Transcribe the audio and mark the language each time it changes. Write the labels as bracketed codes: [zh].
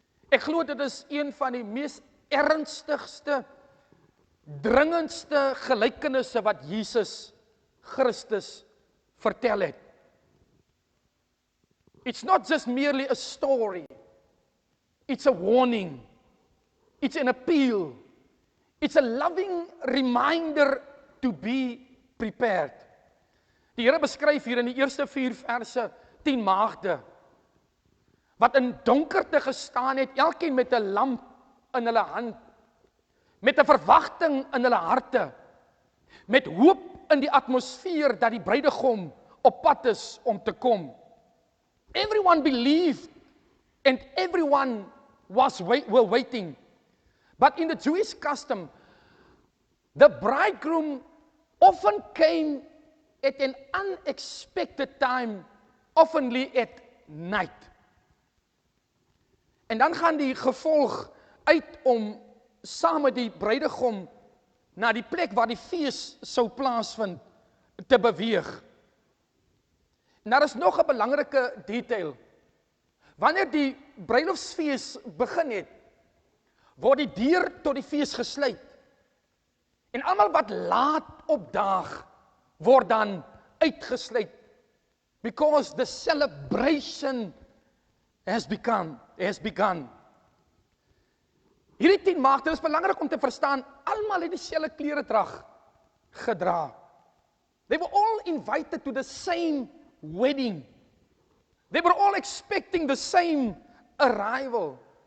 [af] Ek glo dit is een van die mees ernstigste, dringendste gelykenisse wat Jesus Christus vertel het. [en] It's not just merely a story. It's a warning. It's an appeal. It's a loving reminder to be prepared. [af] Die Here beskryf hier in die eerste 4 verse 10 maagde wat in donkerte gestaan het, elkeen met 'n lamp in hulle hand, met 'n verwagting in hulle harte, met hoop in die atmosfeer dat die bruidegom op pad is om te kom. [en] Everyone believed and everyone were waiting. But in the Jewish custom, the bridegroom often came at an unexpected time, oftenly at night. [af] En dan gaan die gevolg uit om saam met die bruidegom na die plek waar die fees sou plaasvind te beweeg. En daar is nog 'n belangrike detail. Wanneer die bruilofsfees begin het, word die deur tot die fees gesluit. En almal wat laat opdaag, word dan uitgesluit. [en] Because the celebration has begun. [af] Hierdie 10 maagde is belangrik om te verstaan, almal het dieselfde kleredrag gedra. [en] They were all invited to the same wedding. They were all expecting the same arrival.